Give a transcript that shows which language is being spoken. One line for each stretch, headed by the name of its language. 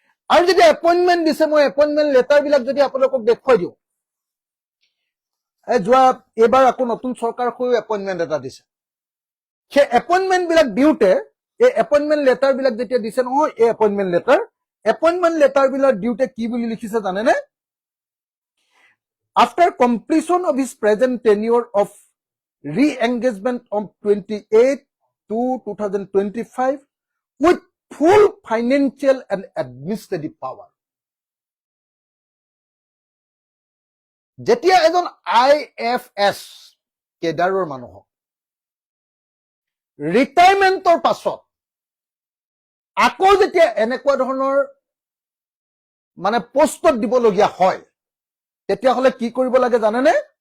Assamese: আৰু যেতিয়া এপইণ্টমেণ্ট দিছে, মই এপইণ্টমেণ্ট লেটাৰবিলাক যদি আপোনালোকক দেখুৱাই দিওঁ, এইবাৰ আকৌ নতুন চৰকাৰ হৈও এপইণ্টমেণ্ট এটা দিছে। সেই এপইণ্টমেণ্ট বিলাক দিওঁতে এই এপইণ্টমেণ্ট লেটাৰ বিলাক যেতিয়া দিছে নহয়, এই এপইণ্টমেণ্ট লেটাৰ বিলাক দিওঁতে কি বুলি লিখিছে জানেনে?
English: After completion of his present tenure of re-engagement of 28/2/2025 with full financial and administrative power।
Assamese: যেতিয়া এজন IFS কেডাৰৰ মানুহক ৰিটায়াৰমেণ্টৰ পাছত আকৌ যেতিয়া এনেকুৱা ধৰণৰ মানে পোষ্টত দিবলগীয়া হয়, তেতিয়াহ'লে কি কৰিব লাগে জানেনে?